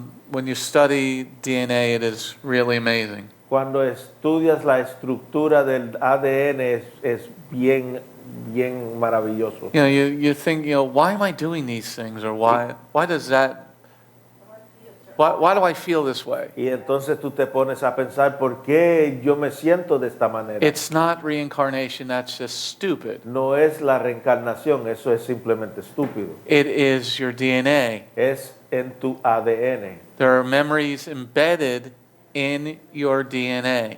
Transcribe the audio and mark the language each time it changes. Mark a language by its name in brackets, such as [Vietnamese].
[English] When you study DNA, it is really amazing. [Spanish] Cuando estudias la estructura del ADN es bien maravilloso. [English] You know, you think, why am I doing these things, or why does that? Why do I feel this way? [Spanish] Y entonces tú te pones a pensar, ¿por qué yo me siento de esta manera? [English] It's not reincarnation. That's just stupid. [Spanish] No es la reencarnación, eso es simplemente estúpido. [English] It is your DNA. [Spanish] Es en tu ADN. [English] There are memories embedded in your DNA.